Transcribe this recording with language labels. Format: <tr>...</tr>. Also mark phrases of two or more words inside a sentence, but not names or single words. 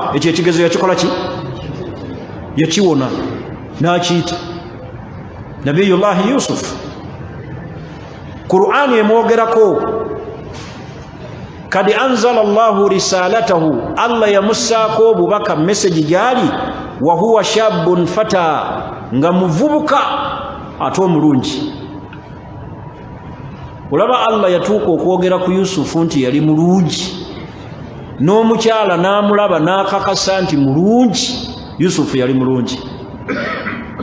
<lg>Ekyo ekigezo yakikola ki? Yakiwona n'akiyita Nabiyullahi Yusufu. Qur'ani emwogerako,</lg> <ar>قد أنزل الله رسالته,</ar> <lg>Allah yamussaako obubaka, message gyali,</lg> <ar>وهو شاب فتى,</ar> <lg>nga muvubuka ate omulungi. Olaba Allah yatuuka okwogera ku Yusufu nti yali mulungi, n'omukyala n'amulaba n'akakasa nti mulungi. Yusufu yali mulungi.</lg>